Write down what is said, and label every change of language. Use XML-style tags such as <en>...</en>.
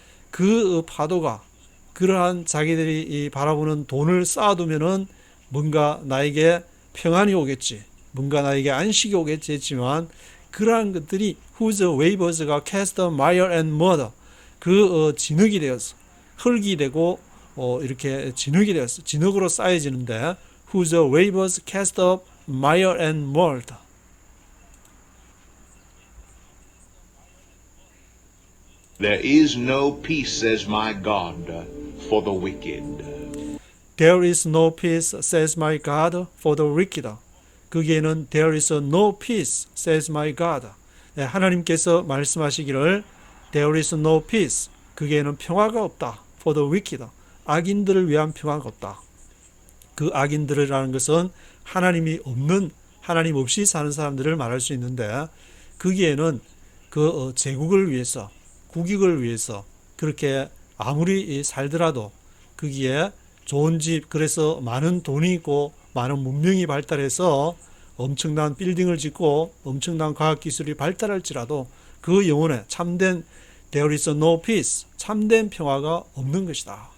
<ko>그 파도가 그러한 자기들이 이 바라보는 돈을 쌓아두면은 뭔가 나에게 평안이 오겠지, 뭔가 나에게 안식이 오겠지 했지만 그러한 것들이</ko> <en>whose waves</en> <ko>가</ko> <en>cast mire and murder</en> <ko>그 진흙이 되어서 흙이 되고 이렇게 진흙이 되어서 진흙으로 쌓여지는데</ko> <en>whose waves cast mire and murder There is no peace, says my God, for the wicked. There is no peace, says my God, for the wicked.</en> <ko>거기에는</ko> <en>there is no peace, says my God.</en> <ko>네, 하나님께서 말씀하시기를</ko> <en>there is no peace.</en> <ko>거기에는 평화가 없다.</ko> <en>for the wicked.</en> <ko>악인들을 위한 평화가 없다. 그 악인들이라는 것은 하나님이 없는 하나님 없이 사는 사람들을 말할 수 있는데 거기에는 그 제국을 위해서 국익을 위해서 그렇게 아무리 살더라도 거기에 좋은 집 그래서 많은 돈이 있고 많은 문명이 발달해서 엄청난 빌딩을 짓고 엄청난 과학기술이 발달할지라도 그 영혼에 참된</ko> <en>There is no peace</en> <ko>참된 평화가 없는 것이다.</ko>